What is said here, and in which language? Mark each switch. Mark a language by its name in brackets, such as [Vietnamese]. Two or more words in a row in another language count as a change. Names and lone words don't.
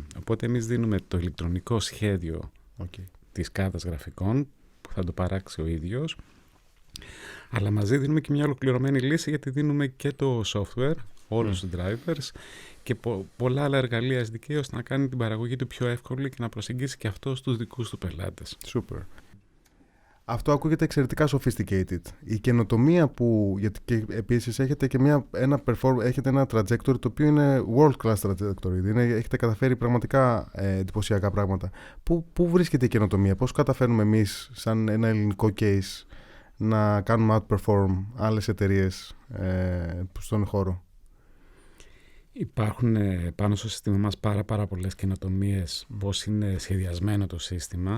[Greek] Οπότε εμείς δίνουμε το ηλεκτρονικό σχέδιο της κάρτας γραφικών που θα το παράξει ο ίδιος, αλλά μαζί δίνουμε και μια ολοκληρωμένη λύση γιατί δίνουμε και το software, όλους τους drivers και πολλά άλλα εργαλεία SDK ώστε να κάνει την παραγωγή του πιο εύκολη και να προσεγγίσει και αυτό στους δικούς του πελάτες. Super. Αυτό ακούγεται εξαιρετικά sophisticated. Η καινοτομία που. Γιατί και επίσης έχετε και έχετε ένα trajectory το οποίο είναι [English] world class trajectory. [Greek] Έχετε καταφέρει πραγματικά εντυπωσιακά πράγματα. Πού βρίσκεται η καινοτομία, πώς καταφέρνουμε εμείς, σαν ένα ελληνικό case, να κάνουμε outperform άλλες εταιρείες στον χώρο? Υπάρχουν πάνω στο σύστημα μας πάρα πολλές καινοτομίες, πώς είναι σχεδιασμένο το σύστημα.